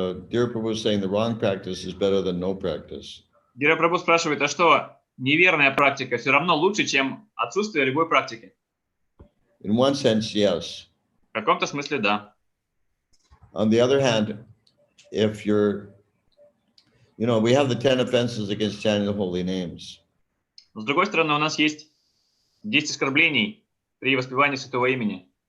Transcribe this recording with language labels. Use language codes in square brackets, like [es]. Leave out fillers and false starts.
[en] Dear Prabhu is saying the wrong practice is better than no practice. [ru] Гира Прабху спрашивает, а что, неверная практика все равно лучше, чем отсутствие любой практики? [en] In one sense, yes. [ru] В каком-то смысле, да. [en] On the other hand, if you're, we have the 10 offenses against chanting the holy names. [ru] Но с другой стороны, у нас есть 10 оскорблений при воспевании святого имени.